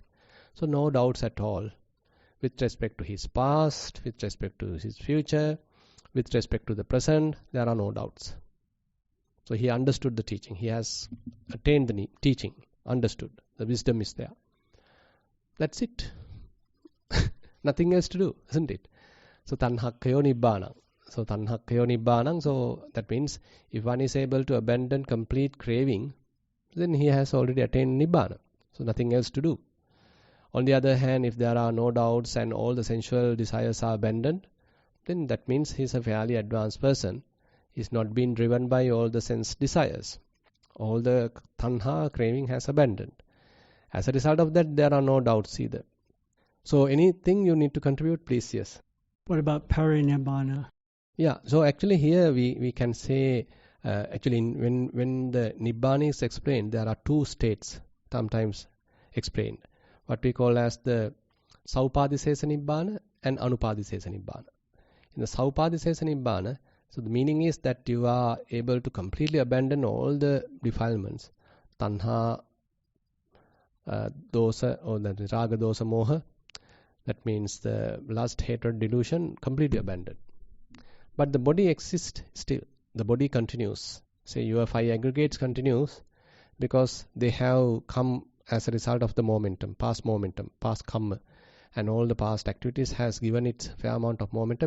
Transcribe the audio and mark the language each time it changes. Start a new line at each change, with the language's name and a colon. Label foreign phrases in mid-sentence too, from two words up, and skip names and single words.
English: So no doubts at all with respect to his past, with respect to his future, with respect to the present. There are no doubts. So he understood the teaching. He has attained the teaching, understood. The wisdom is there. That's it. Nothing else to do, isn't it?
Pali: So tanhakkayo nibbana. So tanhakkayo nibbana.
English: So that means if one is able to abandon complete craving, then he has already attained nibbana. So nothing else to do. On the other hand, if there are no doubts and all the sensual desires are abandoned, then that means he is a fairly advanced person. He is not being driven by all the sense desires. All the tanha, craving, has abandoned. As a result of that, there are no doubts either. So anything you need to contribute, please? Yes. What about parinibbana? Yeah, so actually here we can say, actually when the nibbana is explained, there are two states sometimes explained. What we call as the
Pali: saupadisesa nibbana
English: and
Pali: anupadisesa nibbana.
English: In the saupadisesa nibbana, so the meaning is that you are able to completely abandon all the defilements,
Pali: tanha, dosa,
English: or the
Pali: raga, dosa, moha.
English: That means the lust, hatred, delusion, completely abandoned. But the body exists still. The body continues. Say your five aggregates continues because they have come as a result of the momentum, past karma, and all the past activities has given it fair amount of momentum.